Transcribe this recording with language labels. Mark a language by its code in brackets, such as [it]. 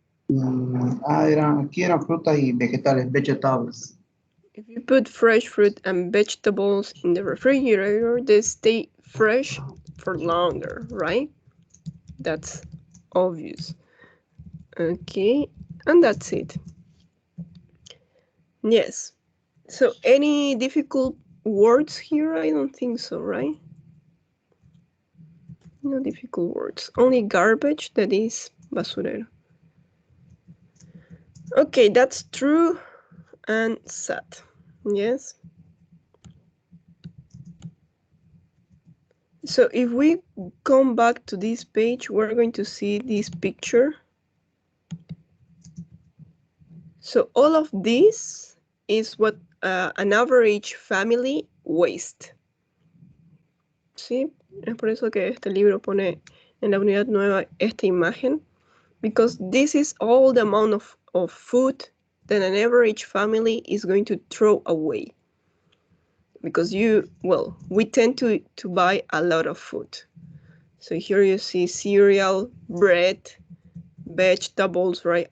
[es] Aquí eran frutas y vegetales, vegetables. [en] If you put fresh fruit and vegetables in the refrigerator, they stay fresh for longer, right? That's obvious. Okay, and that's it. Yes. So any difficult words here? I don't think so, right? No difficult words. Only garbage, that is basurero. Okay, that's true and sad. Yes. So if we come back to this page, we're going to see this picture. So all of this is what an average family waste. [es] ¿Sí? Es por eso que este libro pone en la unidad nueva esta imagen. [en] Because this is all the amount of food that an average family is going to throw away. Because we tend to buy a lot of food. So here you see cereal, bread, vegetables, right?